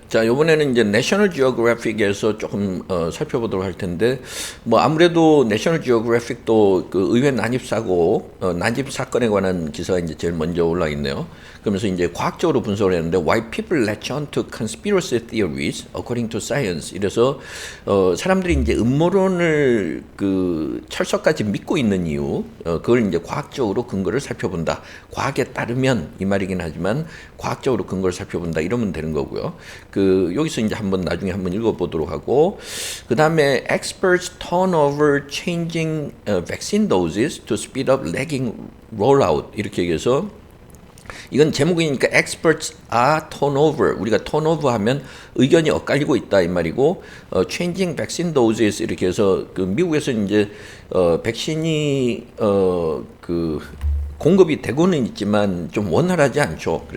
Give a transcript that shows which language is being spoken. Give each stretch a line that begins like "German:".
Korean: 자, 이번에는 이제 내셔널 지오그래픽에서 조금 살펴보도록 할 텐데, 뭐 아무래도 내셔널 지오그래픽도 그 의회 난입 사건에 관한 기사가 이제 제일 먼저 올라 있네요. 그러면서 이제 과학적으로 분석을 했는데,
English: Why people latch on to conspiracy theories according to science.
Korean: 이래서 사람들이 이제 음모론을 그 철석까지 믿고 있는 이유, 그걸 이제 과학적으로 근거를 살펴본다. 과학에 따르면 이 말이긴 하지만 과학적으로 근거를 살펴본다. 이러면 되는 거고요. 그 여기서 이제 나중에 한번 읽어보도록 하고, 그 다음에
English: experts turn over changing vaccine doses to speed up lagging rollout
Korean: 이렇게 얘기해서, 이건 제목이니까
English: experts are turnover,
Korean: 우리가 turnover 하면 의견이 엇갈리고 있다 이 말이고,
English: changing vaccine doses
Korean: 이렇게 해서 그 미국에서 이제 백신이 그 공급이 되고는 있지만 좀 원활하지 않죠.